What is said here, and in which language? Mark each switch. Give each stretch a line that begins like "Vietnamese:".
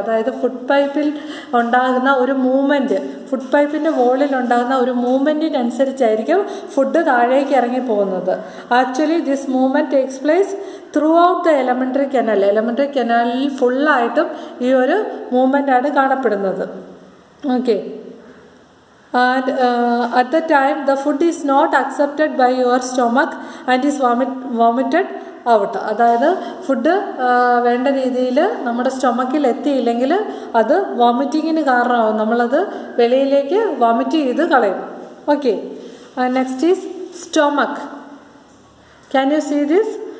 Malayalam: അതായത് ഫുഡ് പൈപ്പിൽ ഉണ്ടാകുന്ന ഒരു മൂവ്മെൻറ്റ്, ഫുഡ് പൈപ്പിൻ്റെ വോളിൽ ഉണ്ടാകുന്ന ഒരു മൂവ്മെൻറ്റിനനുസരിച്ചായിരിക്കും ഫുഡ് താഴേക്ക് ഇറങ്ങി പോകുന്നത്.
English: Actually this movement takes place throughout the elementary canal.
Malayalam: Elementary കനാലിൽ ഫുള്ളായിട്ടും ഈ ഒരു മൂവ്മെൻറ്റാണ് കാണപ്പെടുന്നത്. Okay.
English: And at the time the food is not accepted by your stomach and is vomited out.
Malayalam: അതായത് ഫുഡ് വേണ്ട രീതിയിൽ നമ്മുടെ സ്റ്റൊമക്കിൽ എത്തിയില്ലെങ്കിൽ അത് വോമിറ്റിങ്ങിന് കാരണമാകും. നമ്മളത് വെളിയിലേക്ക് വോമിറ്റ് ചെയ്ത് കളയും. Okay.
English: Next is stomach. Can you see this?